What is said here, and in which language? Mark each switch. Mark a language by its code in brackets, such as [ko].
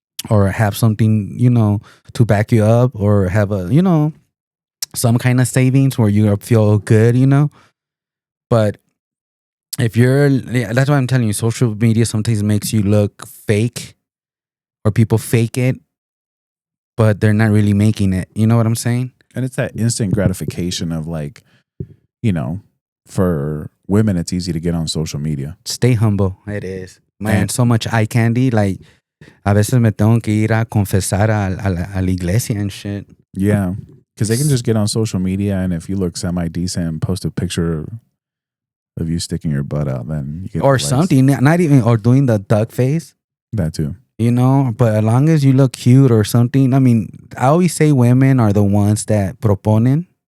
[en] or have something, to back you up or have a, some kind of savings where you feel good, But if that's why I'm telling you, social media sometimes makes you look fake or people fake it, but they're not really making it. You know what I'm saying? And it's that instant gratification of like, for women, it's easy to get on social media. Stay humble. It is. Man, And- so much eye candy. [es] Like, a veces me tengo que ir a confesar a la iglesia and shit. [en] Yeah. Because they can just get on social media, and if you look semi-decent and post a picture of you sticking your butt out, then you get Or likes. something. Not even, or doing the duck face. That too. But as long as you look cute or something. I mean, I always say women are the ones that proponen.